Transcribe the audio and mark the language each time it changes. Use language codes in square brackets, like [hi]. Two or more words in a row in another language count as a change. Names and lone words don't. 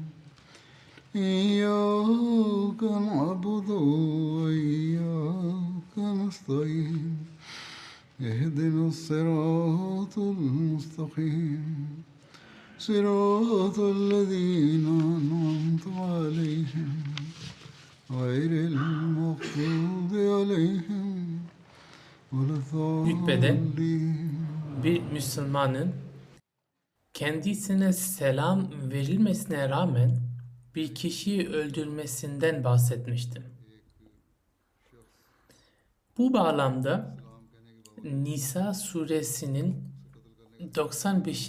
[ar] إياك نعبد وإياك نستعين اهدنا الصراط المستقيم صراط الذين أنعمت عليهم غير المغضوب عليهم ولا [tr] Hutbede [ar] الضالين. [tr] bir Müslümanın kendisine selam verilmesine rağmen bir kişiyi öldürmesinden bahsetmiştim. Bu bağlamda Nisa suresinin 95.